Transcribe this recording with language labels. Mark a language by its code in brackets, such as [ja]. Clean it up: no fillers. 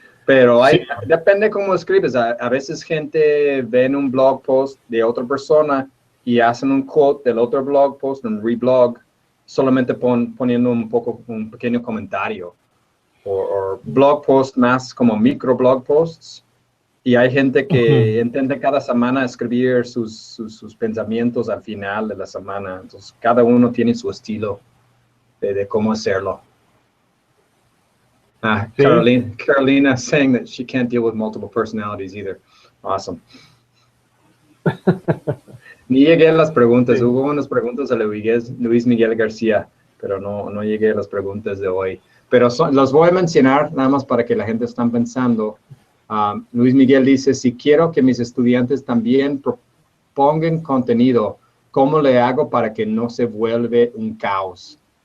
[es] Pero depende cómo escribes. A veces gente ve en un blog post de otra persona y hacen un quote del otro blog post, un reblog, solamente poniendo un pequeño comentario. O blog posts más como micro blog posts. Y hay gente que intenta cada semana escribir sus pensamientos al final de la semana. Entonces, cada uno tiene su estilo de cómo hacerlo. [en] Carolina saying that she can't deal with multiple personalities either. Awesome. [es] Ni llegué a las preguntas. Hubo unas preguntas a Luis Miguel García, pero no llegué a las preguntas de hoy. Pero los voy a mencionar nada más para que la gente esté pensando. Luis Miguel dice, si quiero que mis estudiantes también propongan contenido, ¿cómo le hago para que no se vuelva un caos?